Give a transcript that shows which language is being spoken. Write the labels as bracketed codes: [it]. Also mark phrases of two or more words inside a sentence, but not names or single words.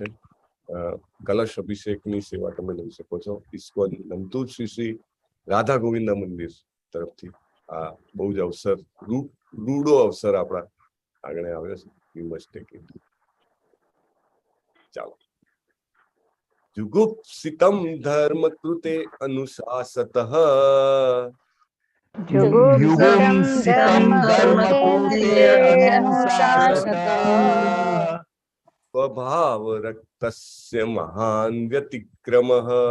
[gu] કલશ અભિષેકની સેવા તમે લઈ શકો છો। ઇસ્કોન નમતું શ્રી રાધા ગોવિંદ મંદિર તરફથી આ બહુ જ અવસર રૂડો અવસર આપણા આગળ આવ્યો છે। ચાલો। [sa] जुगुप्सितं धर्म कृते अनुशासतः स्वभाव रक्तस्य महान् व्यतिक्रमः